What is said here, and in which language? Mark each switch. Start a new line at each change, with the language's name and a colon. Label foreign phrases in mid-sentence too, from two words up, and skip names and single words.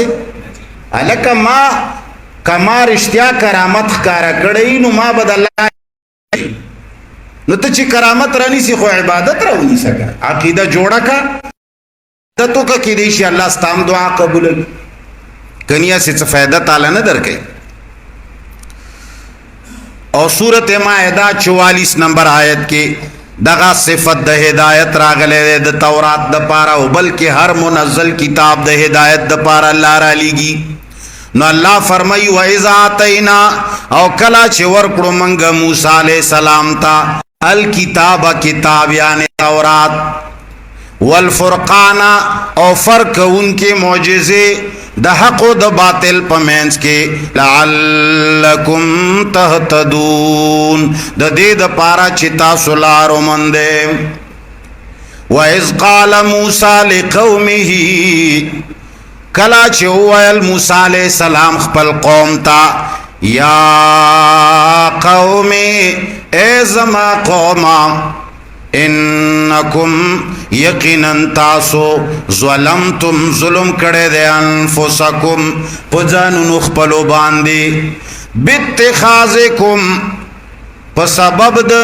Pashto: هلکه ما که ما رښتیا کرامت ښکاره کړی نو ما به د الله، نو ته چې کرامت رانیسي خو عبادت راونیسه که، عقیده جوړه که، عبادت وکړه، کیدای شي الله ستا هم دعا قبوله کړي، کنی هسې څه فایده تعالی نه درکوي. او سورت مائدہ 44 نمبر آیت کې دغه صفت د هدایت راغلی دی د تورات د پاره، او بلکې هر منزل کتاب د هدایت د پاره الله را لیږي.
Arabic: نو الله فرمایي وَإِذَا آتَيْنَا،
Pashto: او کله چې ورکړو موږ موسی علیہ السلام ته الکتاب کتاب یعنی تورات، والفرقان او فرق کوونکې معجزې د حق او د باطل په منځ کې،
Arabic: لعلکم تهتدون،
Pashto: د دې د پاره چې تاسو لار وموندئ.
Arabic: وَإِذْ قَالَ مُوسَى لِقَوْمِهِ،
Pashto: کله چې وویل موسی علیہ السلام خپل قوم ته،
Arabic: یا قوم،
Pashto: ای زما قومه، انکم یقینا تاسو ظلمتم ظلم کړه دے انفسکم پځانو خپلو باندې باتخاذکم په سبب د